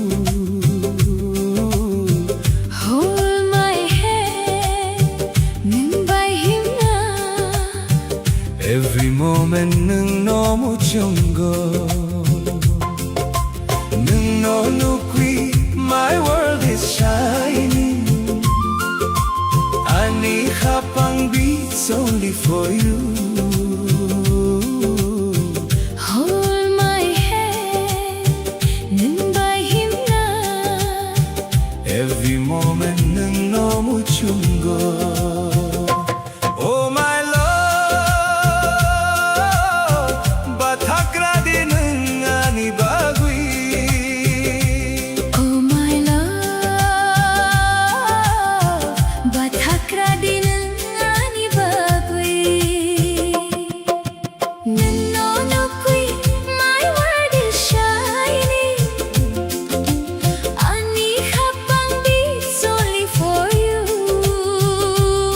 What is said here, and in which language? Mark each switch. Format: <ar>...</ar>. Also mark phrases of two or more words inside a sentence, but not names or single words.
<en>hold my hand</en> <trp>nung bai himna</trp> <en>every moment</en> <trp>nung no mu chungo nung no nukwi</trp> <en>my world is shining honey</en> <trp>khapang</trp> <en>beats only for you hold my hand</en> <trp>nung bai himna</trp> <en>every moment</en> <trp>nung no mu chungo</trp> <en>oh my love</en> <trp>bathakra din ani bagui</trp> <en>oh my love</en> <trp>bathakra din ani bagui nanno nukui</trp> <en>my world is shining</en> <trp>ani khapang</trp> <en>beats only for you</en>